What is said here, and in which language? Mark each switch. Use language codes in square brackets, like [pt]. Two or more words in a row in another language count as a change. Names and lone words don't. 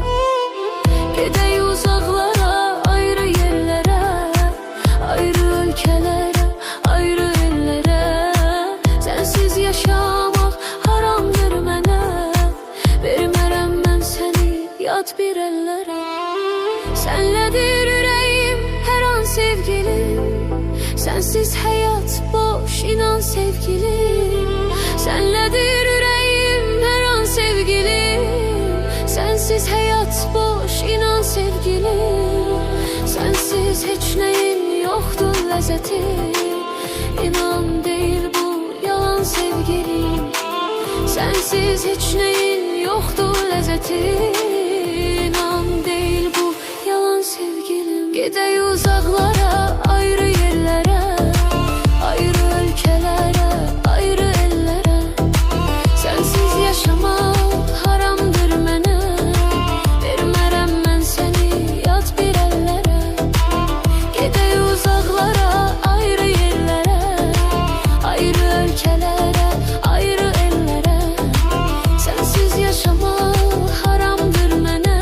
[az] Gedək uzaqlara, ayrı yerlərə, ayrı ölkələrə, ayrı ellərə. Sənsiz yaşamaq haramdır mənə. Vermərəm mən səni yad bir əllərə. Sənlədir ürəyim hər an sevgilim. [tr] Sensiz hayat boş, inan sevgilim. Senledir yüreğim her an sevgilim. Sensiz hayat boş, inan sevgilim. Sensiz hiç neyin yoktur lezzeti. İnan değil bu yalan sevgilim. Sensiz hiç neyin yoktur lezzeti. İnan değil bu yalan sevgilim. Gedək uzaklara, ayrı yerlere, ayrı ülkelere, ayrı ellere. Sensiz yaşamak haramdır mənə. [az] Vermərəm mən səni yad bir ellere. [tr] Gedək uzaqlara, ayrı yerlere, ayrı ülkelere, ayrı ellere. Sensiz yaşamak haramdır mənə.